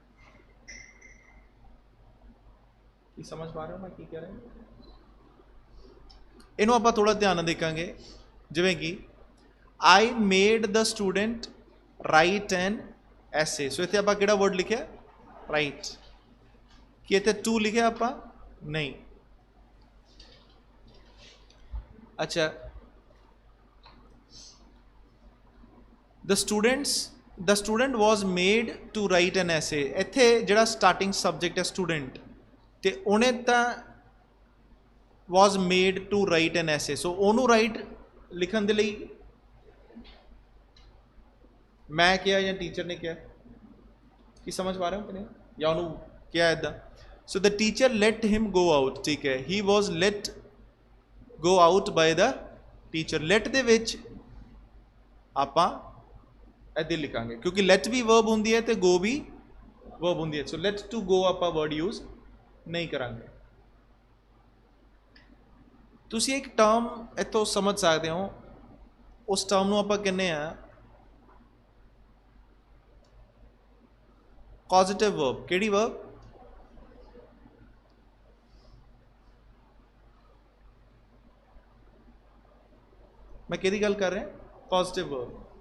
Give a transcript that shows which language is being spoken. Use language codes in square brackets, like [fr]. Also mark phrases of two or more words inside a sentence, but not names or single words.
[pa] ਕੀ ਸਮਝ ਪਾ ਰਹੇ ਹੋ ਮੈਂ ਕੀ ਕਹਿ ਰਿਹਾ ਇਨੂੰ ਆਪ ਥੋੜ੍ਹਾ ਧਿਆਨ ਦੇਖੇਂਗੇ ਜਿਮੇਂ ਕਿ [en] I made the student write an essay so [pa] ਇਤਨੇ ਆਪ ਕਿਹੜਾ ਵਰਡ ਲਿਖੇ ਰਾਈਟ ਕਿ ਇਤਨੇ ਟੂ ਲਿਖੇ ਆਪ ਨਹੀਂ [en] अच्छा the student was made to write an essay [pa] ਇੱਥੇ ਜਿਹੜਾ ਸਟਾਰਟਿੰਗ ਸਬਜੈਕਟ ਹੈ ਸਟੂਡੈਂਟ ਤੇ ਉਹਨੇ ਤਾਂ [en] was made to write an essay [pa] ਸੋ ਉਹਨੂੰ ਰਾਈਟ ਲਿਖਣ ਦੇ ਲਈ ਮੈਂ ਕਿਹਾ ਜਾਂ ਟੀਚਰ ਨੇ ਕਿਹਾ ਕੀ ਸਮਝ ਪਾ ਰਹੇ ਹੋ ਕਿ ਨਹੀਂ ਜਾਂ ਉਹਨੂੰ ਕਿਹਾ ਇਦਾਂ [en] so the teacher let him go out [pa] ਠੀਕ ਹੈ ਹੀ [en] was let go out by the teacher let [pa] ਦੇ ਵਿੱਚ ਆਪਾਂ [hi] इधर लिखांगे क्योंकि लेट भी वर्ब होंगी है तो गो भी वर्ब होंगी है सो [en] let to go [pa] आप [en] word use [hi] नहीं करांगे तुसी एक टर्म इतों समझ सकते हो उस टर्म को आप कहने [en] positive verb [pa] ਕੇੜੀ ਵਰਬ ਮੈਂ ਕਿਹਦੀ ਗੱਲ ਕਰ ਰਿਹਾ [en] positive verb